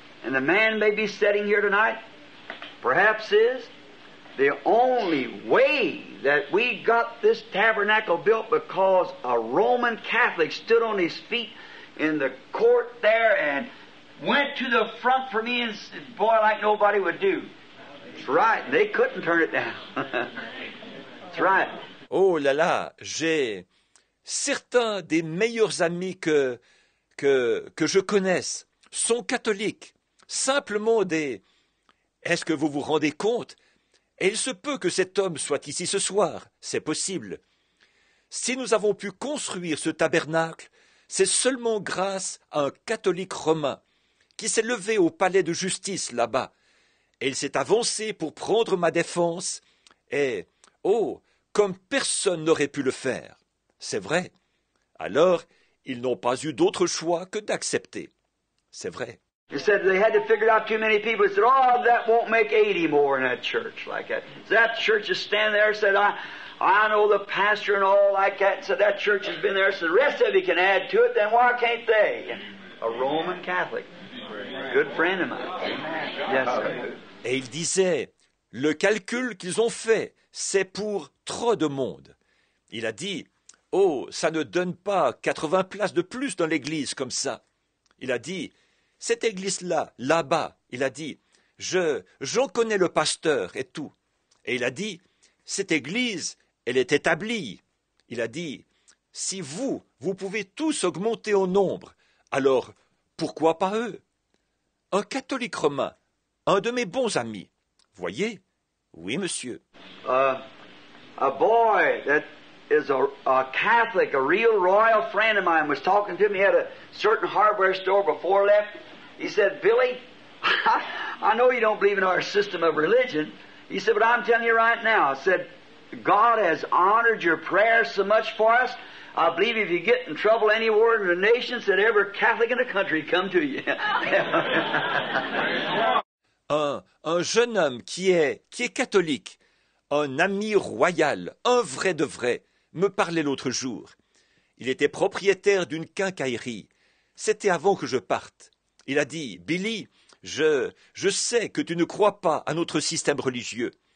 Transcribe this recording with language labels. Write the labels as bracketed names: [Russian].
[English] And the man may be sitting here tonight, perhaps is, the only way that we got this tabernacle built because a Roman Catholic stood on his feet in the court there and went to the front for me and said, boy, like nobody would do. That's right. They couldn't turn it down. That's right. [French] Oh là là, j'ai certains des meilleurs amis que je connaisse sont catholiques. Simplement des... Est-ce que vous vous rendez compte? Et il se peut que cet homme soit ici ce soir, c'est possible. Si nous avons pu construire ce tabernacle, c'est seulement grâce à un catholique romain qui s'est levé au palais de justice là-bas. Et il s'est avancé pour prendre ma défense. Et, oh, comme personne n'aurait pu le faire. C'est vrai. Alors, ils n'ont pas eu d'autre choix que d'accepter. C'est vrai. [English] He said they had to figure out too many people. He said, oh, that won't make 80 more in that church like that. So that church is standing there, said, I know the pastor and all like that. So that church has been there. So the rest of you can add to it, then why can't they? A Roman Catholic. Good friend of mine. Yes, sir. [French] Et il disait, le calcul qu'ils ont fait, c'est pour trop de monde. Il a dit, oh, ça ne donne pas 80 places de plus dans l'église comme ça. Il a dit, cette église-là, là-bas, il a dit, j'en connais le pasteur et tout. Et il a dit, cette église, elle est établie. Il a dit, si vous pouvez tous augmenter en nombre, alors pourquoi pas eux? Un catholique romain, un de mes bons amis. Voyez? Oui, monsieur. [English] A boy that is a Catholic, a real royal friend of mine, was talking to me. He had a certain hardware store before left. He said, Billy, I know you don't believe in our system of religion. He said, but I'm telling you right now, I said, God has honored your prayers so much for us. I believe if you get in trouble anywhere in the nation, that every Catholic in the country come to you. [French] Un jeune homme qui est catholique, un ami royal, un vrai de vrai, me parlait l'autre jour. Il était propriétaire d'une quincaillerie. C'était avant que je parte. Il a dit, Billy, je sais que tu ne crois pas à notre système religieux.